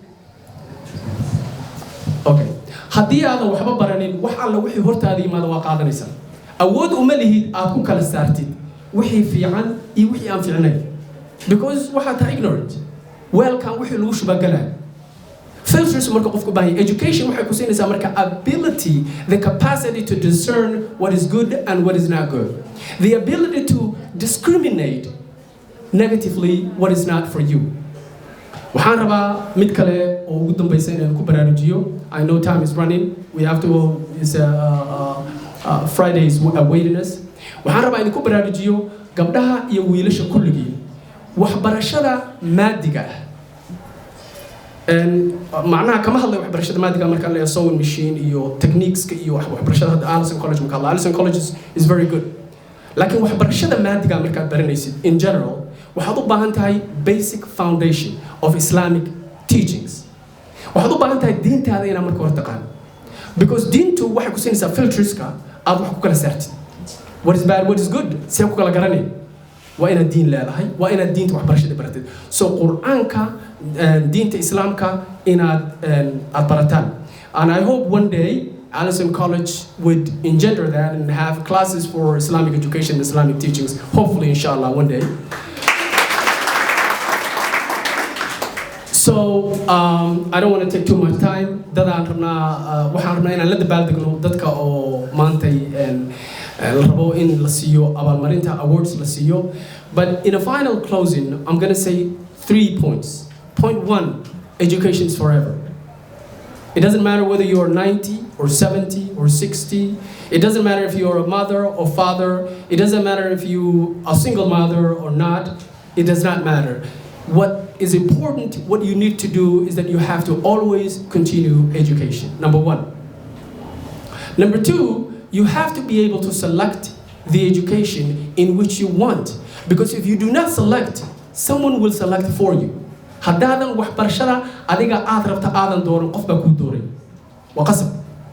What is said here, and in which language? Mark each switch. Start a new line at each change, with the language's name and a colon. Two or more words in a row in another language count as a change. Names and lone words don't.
Somali: okay haddii aadan waxba baranin wax alla wixii hortaada yimaada waa qaadanaysaa awood uma lihid aad ku kala saartid wixii fiican iyo wixii aan fiicnayn because waxaad tahay ignorant weelkan wixii lagu shubagalaa filters marka qofku baahan education waxay ku siinaysaa marka
English: ability the capacity to discern what is good and what is not good the ability to discriminate negatively what is not for you
Somali: waxaan rabaa mid kale oo ugu dambaysa inaan ku baraarujiyo
English: I know time is running we have to is Fridays awareness
Somali: waxaan rabaa inaan ku baraarujiyo gabdhaha iyo wiilasha kulligii waxbarashada maadiga macnaha kama hadlay waxbarashada maadiga marka la
English: sewing machine
Somali: iyo techniques iyo waxbarashada Allison College marka
English: Allison College is very good
Somali: laakiin waxbarashada maadiga marka aad baranaysid
English: in general
Somali: waxaad u baahan tahay
English: basic foundation of Islamic teachings
Somali: waxaad u baahan tahay diintaada inaad marka hore
English: taqaan because
Somali: diintu waxay ku siinaysaa filterska aad wax ku kala saartid
English: what is bad what is good
Somali: see ku kala garanay waa inaad diin leedahay waa inaad diinta waxbarashada baratid
English: so
Somali: quraanka diinta islaamka inaad aad barataan
English: and I hope one day Allison College would engender that and have classes for Islamic education and Islamic teachings hopefully inshallah one day so I don't want to take too much time
Somali: dadaan rabnaa waxaan rabnaa inaan la dabaaldegno dadka oo maantay la rabo in la siiyo abaalmarinta awards la siiyo
English: but in a final closing I'm going to say 3 points point 1 education is forever it doesn't matter whether you're 90 or 70 or 60 it doesn't matter if you're a mother or father it doesn't matter if you are a single mother or not it does not matter what is important what you need to do is that you have to always continue education number 1 number 2 you have to be able to select the education in which you want because if you do not select someone will select for you
Somali: haddaadan waxbarashada adiga aad rabta aadan dooran qof baa ku dooray waa qasab